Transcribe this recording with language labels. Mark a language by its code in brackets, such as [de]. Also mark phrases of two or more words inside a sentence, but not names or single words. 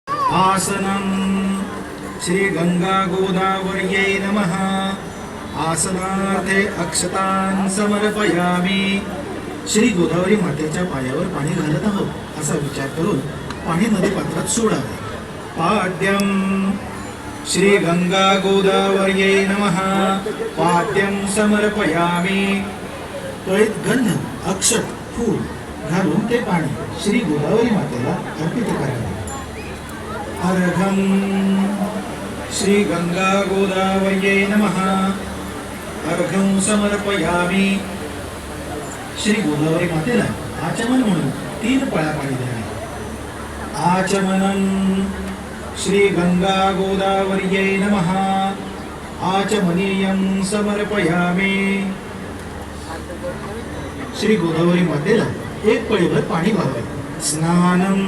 [sa] आसनं श्री गंगा गोदावर्यै नमः। आसनार्थे अक्षतान् समर्पयामि। [mr] श्री गोदावरी मातेच्या पायावर पाणी घालत आहोत असा विचार करून पाणी नदीपात्रात सोडावे। [sa] पाद्यं श्री गंगा गोदावर्यै नमः। पाद्यं समर्पयामि। [mr] त्वरित गंध अक्षत फूल घालून ते पाणी श्री गोदावरी मातेला अर्पित करावे। [sa] अर्घं श्री गंगा गोदावर्यै नमः। अर्घं समर्पयामि। [mr] श्री गोदावरी मातेला आचमन म्हणून 3 पळ्या पाणी द्यावे। [sa] आचमनं श्री गंगा गोदावर्यै नमः। आचमनीयं समर्पयामि। [mr] श्री गोदावरी मातेला 1 पळीभर पाणी वाहावे।